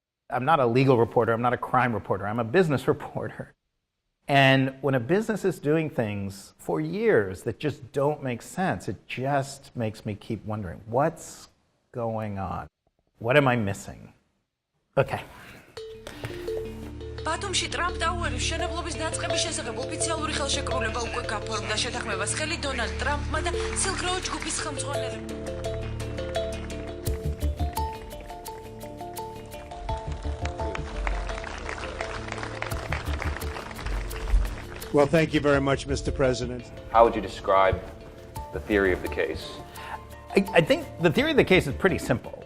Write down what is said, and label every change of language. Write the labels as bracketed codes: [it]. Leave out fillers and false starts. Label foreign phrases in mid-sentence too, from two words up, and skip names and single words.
[en] I'm not a legal reporter, I'm not a crime reporter, I'm a business reporter. And when a business is doing things for years that just don't make sense, it just makes me keep wondering, what's going on? What am I missing? Okay. [ka] ბათუმში ტრამპ ტაუერის მშენებლობის დაწყების შესახებ ოფიციალური ხელშეკრულება უკვე გაფორმდა. შეთანხმებას ხელი დონალდ ტრამპმა და Silk Road ჯგუფის ხელმძღვანელებს. [en] Well, thank you very much, Mr. President. How would you describe the theory of the case? I think the theory of the case is pretty simple.